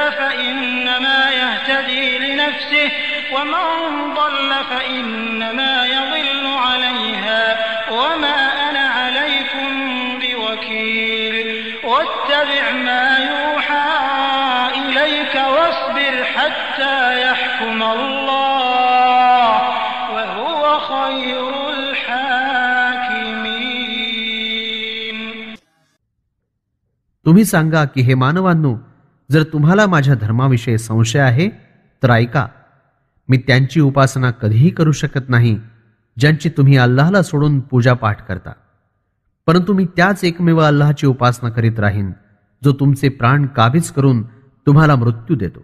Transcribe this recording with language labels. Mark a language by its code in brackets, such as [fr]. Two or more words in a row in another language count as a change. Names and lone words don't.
[ar] فإنما يهتدي لنفسه ومن ضل فإنما يضل عليها وما أنا عليكم بوكيل واتبع ما يوحى إليك واصبر حتى يحكم الله وهو خير الحاكمين. [mr] तुम्ही सांगा की हे मानवांनो, जर तुम्हाला माझ्या धर्माविषयी संशय आहे तर ऐका. मी त्यांची उपासना कधीही करू शकत नाही ज्यांची तुम्ही अल्लाहला सोडून पूजा पाठ करता, परंतु मी त्याच एकमेव अल्लाहची उपासना करीत राहीन जो तुमचे प्राण काबीज करून तुम्हाला मृत्यू देतो.